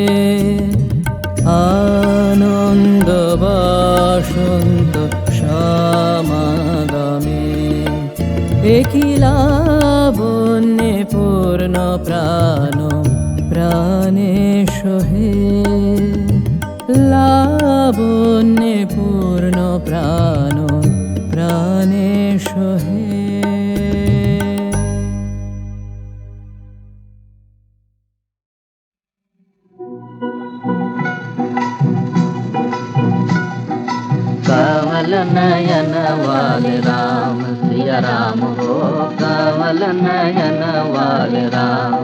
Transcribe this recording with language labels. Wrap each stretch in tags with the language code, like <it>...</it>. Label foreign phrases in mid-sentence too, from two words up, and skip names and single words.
<bn>আনন্দ বসন্ত সমাগমে, একই লাবণ্যে পূর্ণ প্রাণ প্রাণে সোহে। লাবণ্যে পূর্ণ প্রাণ প্রাণে সোহে।</bn> <hi>कमल नयन वाले राम सिया राम हो, कमल नयन वाले राम।</hi>